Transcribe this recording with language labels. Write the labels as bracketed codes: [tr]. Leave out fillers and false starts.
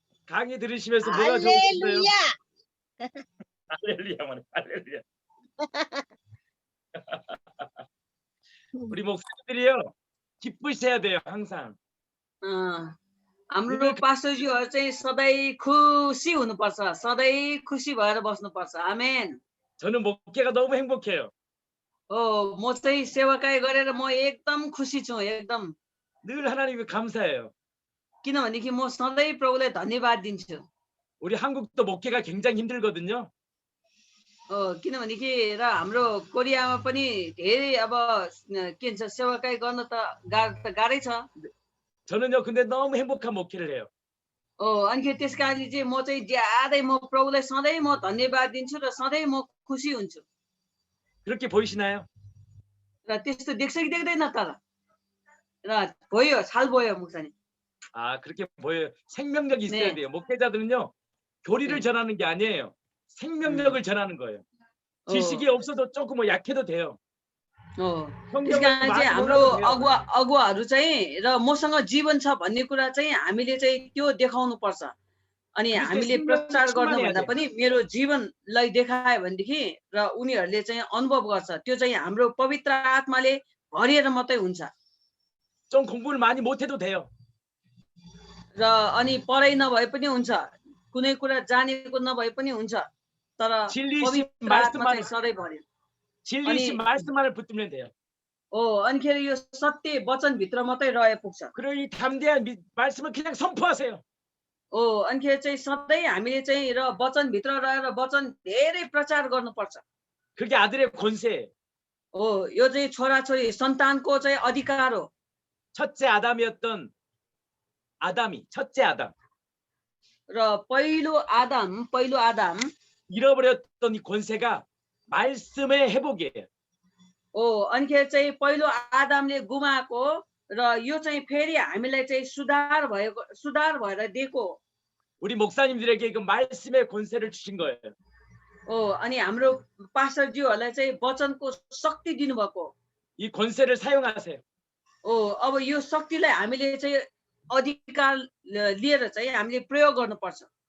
[ko] 강의 들으시면서 뭐가 좋으셨어요? 할렐루야 할렐루야 말해 할렐루야. 우리 목사님들이요 기쁘셔야 돼요 항상. [ne] हाम्रो पास्टरज्यूहरू चाहिँ सधैँ खुसी हुनुपर्छ सधैँ खुसी भएर बस्नुपर्छ आमेन [ko] 저는 목회가 너무 행복해요. [ne] म चाहिँ सेवाकाई गरेर म एकदम खुसी छु एकदम [ko] 늘 하나님께 감사해요. [ne] किनभनेदेखि म सधैँ प्रभुलाई धन्यवाद दिन्छु [ko] 우리 한국도 목회가 굉장히 힘들거든요. [ne] किनभनेदेखि र हाम्रो कोरियामा पनि धेरै अब के भन्छ सेवाकाई गर्न त गाह्रै छ [ko] 저는요 근데 너무 행복한 목회를 해요. [ne] अनि त्यस कारणले चाहिँ म चाहिँ ज्यादै म प्रभुलाई सधैँ म धन्यवाद दिन्छु र सधैँ म खुसी हुन्छु [ko] 그렇게 보이시나요? [ne] र त्यस्तो देख्छ कि देख्दैन तर र भयो छाल भयो मुक्सानी [ko] 아 그렇게 보여요. 생명력이 있어야 돼요. 목회자들은요 교리를 네. 전하는 게 아니에요. 생명력을 전하는 거예요. 지식이 없어도 조금 뭐 약해도 돼요. [ne] त्यस कारण चाहिँ हाम्रो अगुवाहरू चाहिँ र मसँग जीवन छ भन्ने कुरा चाहिँ हामीले चाहिँ त्यो देखाउनु पर्छ अनि हामीले प्रचार गर्न भन्दा पनि मेरो जीवनलाई देखायो भनेदेखि र उनीहरूले चाहिँ अनुभव गर्छ त्यो चाहिँ हाम्रो पवित्र आत्माले भरिएर मात्रै हुन्छ [ko] 좀 공부를 많이 못해도 돼요. [ne] र अनि पढाइ नभए पनि हुन्छ कुनै कुरा जानेको नभए पनि हुन्छ तर पवित्र आत्मा चाहिँ सधैँ भर्यो [ko] 진리이신 말씀만을 붙들면 돼요. [ne] अनिखेरि यो सत्य वचनभित्र मात्रै रहे पुग्छ [ko] 그리고 이 담대한 말씀을 그냥 선포하세요. [ne] अनिखेरि चाहिँ सधैँ हामीले चाहिँ र वचनभित्र रहेर वचन धेरै प्रचार गर्नुपर्छ [ko] 그게 아들의 권세예요. [ne] यो चाहिँ छोराछोरी सन्तानको चाहिँ अधिकार हो [ko] 첫째 아담이었던 아담이 첫째 아담 [ne] र पहिलो आदम [ko] 잃어버렸던 이 권세가 말씀의 회복이에요. [ne] अनिखेरि चाहिँ पहिलो आदमले गुमाएको र यो चाहिँ फेरि हामीलाई चाहिँ सुधार भएर दिएको [ko] 우리 목사님들에게 그 말씀의 권세를 주신 거예요. [ne] अनि हाम्रो पास्टरज्यूहरूलाई चाहिँ वचनको शक्ति दिनुभएको [ko] 이 권세를 사용하세요. [ne] अब यो शक्तिलाई हामीले चाहिँ अधिकार लिएर चाहिँ हामीले प्रयोग गर्नुपर्छ